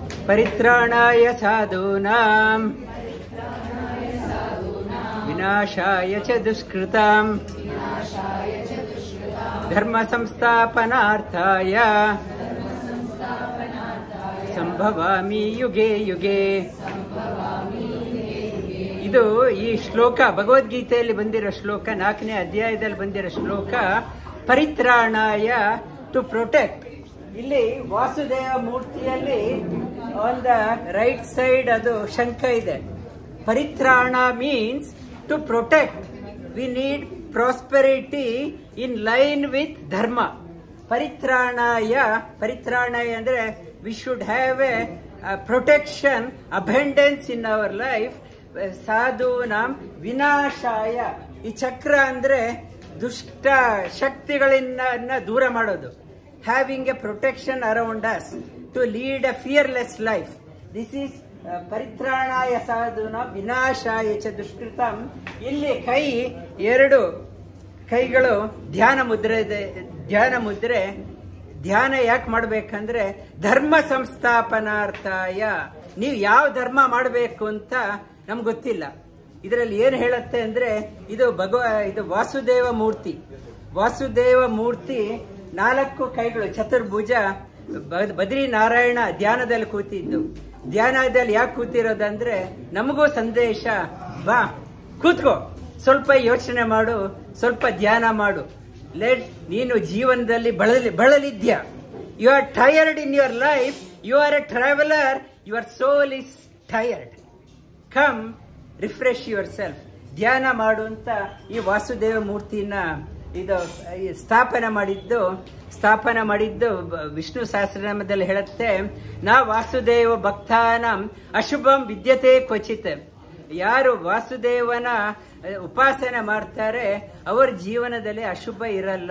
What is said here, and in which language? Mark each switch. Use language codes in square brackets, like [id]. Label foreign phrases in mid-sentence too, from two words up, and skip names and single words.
[sa] ಪರಿತ್ರಾಣಾಯ ಸಾಧೂನಾಂ ವಿನಾಶಾಯ ಚ ದುಷ್ಕೃತಾಂ ಧರ್ಮ ಸಂಸ್ಥಾಪನಾರ್ಥಾಯ ಸಂಭವಾಮಿ ಯುಗೆ ಯುಗೆ. [kn] ಇದು ಈ ಶ್ಲೋಕ ಭಗವದ್ಗೀತೆಯಲ್ಲಿ ಬಂದಿರೋ ಶ್ಲೋಕ, 4ನೇ ಅಧ್ಯಾಯದಲ್ಲಿ ಬಂದಿರೋ ಶ್ಲೋಕ. [en] ಪರಿತ್ರಾಣಾಯ to protect. [kn] ಇಲ್ಲಿ ವಾಸುದೇವ ಮೂರ್ತಿಯಲ್ಲಿ [en] on the right side [kn] ಅದು ಶಂಖ ಇದೆ. [en] ಪರಿತ್ರಾಣ means to protect. We need prosperity in line with ಧರ್ಮ. [kn] ಪರಿತ್ರಾಣಾಯ ಅಂದ್ರೆ [en] we should have a protection, abundance in our life. [sa] ಸಾಧೂನಾಂ ವಿನಾಶಾಯ. [kn] ಈ ಚಕ್ರ ಅಂದ್ರೆ ದುಷ್ಟ ಶಕ್ತಿಗಳಿಂದ ದೂರ ಮಾಡೋದು. [en] Having a protection around us to lead a fearless life. This is [sa] ಪರಿತ್ರಾಣಾಯ ಸಾಧೂನಾಂ ವಿನಾಶಾಯ ಚ ದುಷ್ಕೃತಂ. [kn] ಇಲ್ಲಿ ಎರಡು ಕೈಗಳು ಧ್ಯಾನ ಮುದ್ರೆ ಇದೆ. ಧ್ಯಾನ ಯಾಕೆ ಮಾಡ್ಬೇಕಂದ್ರೆ [sa] ಧರ್ಮ ಸಂಸ್ಥಾಪನಾರ್ಥಾಯ. [kn] ನೀವು ಯಾವ ಧರ್ಮ ಮಾಡಬೇಕು ಅಂತ ನಮ್ಗೆ ಗೊತ್ತಿಲ್ಲ. ಇದರಲ್ಲಿ ಏನು ಹೇಳುತ್ತೆ ಅಂದ್ರೆ ಇದು ವಾಸುದೇವ ಮೂರ್ತಿ. ವಾಸುದೇವ ಮೂರ್ತಿ 4 ಕೈಗಳು, ಚತುರ್ಭುಜ. ಬದ್ರಿನಾರಾಯಣ ಧ್ಯಾನದಲ್ಲಿ ಕೂತಿದ್ದು. ಧ್ಯಾನದಲ್ಲಿ ಯಾಕೆ ಕೂತಿರೋದಂದ್ರೆ ನಮಗೂ ಸಂದೇಶ, ಬಾ ಕೂತ್ಕೋ, ಸ್ವಲ್ಪ ಯೋಚನೆ ಮಾಡು, ಸ್ವಲ್ಪ ಧ್ಯಾನ ಮಾಡು. ನೀನು ಜೀವನದಲ್ಲಿ ಬಳಲಿದ್ಯಾ. [en] You are tired in your life. You are a traveler. Your soul is tired. Come refresh yourself. [kn] ಧ್ಯಾನ ಮಾಡು ಅಂತ ಈ ವಾಸುದೇವ ಮೂರ್ತಿನ ಸ್ಥಾಪನೆ ಮಾಡಿದ್ದು ವಿಷ್ಣು ಸಹಸ್ರನಾಮದಲ್ಲಿ ಹೇಳುತ್ತೆ. [sa] ನಾ ವಾಸುದೇವ ಭಕ್ತಾನಂ ಅಶುಭಂ ವಿದ್ಯತೆ ಕ್ವಚಿತ್. [kn] ಯಾರು ವಾಸುದೇವನ ಉಪಾಸನೆ ಮಾಡ್ತಾರೆ ಅವರ ಜೀವನದಲ್ಲಿ ಅಶುಭ ಇರಲ್ಲ.